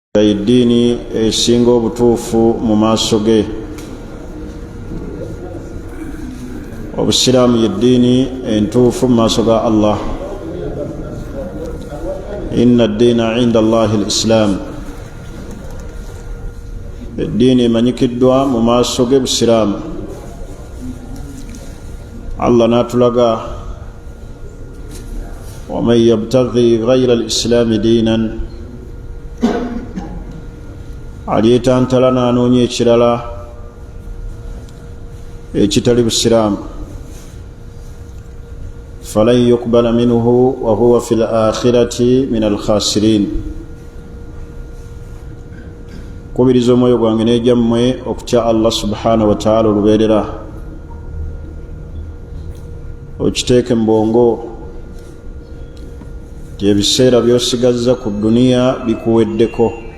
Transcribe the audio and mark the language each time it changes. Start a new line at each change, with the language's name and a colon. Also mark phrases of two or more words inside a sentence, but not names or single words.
Ganda: Eddiini esinga obutuufu mu maaso ge. Obusiraamu yeddiini entuufu mu maaso ga Allah.
Arabic: إن الدين عند الله الإسلام.
Ganda: Eddiini emanyikiddwa mu maaso ge busiraamu. Allah n'atulaga
Arabic: ومن يبتغ غير الإسلام دينا,
Ganda: alyetantala n'anoonya ekirala ekitali busiraamu,
Arabic: فلن يقبل منه وهو في الآخرة من الخاسرين.
Ganda: Kubiriza omwoyo gwange n'egyammwe okutya Allah
Arabic: سبحانه وتعالى
Ganda: olubeerera, okiteeke mu bwongo nti ebiseera by'osigazza ku duniya bikuweddeko.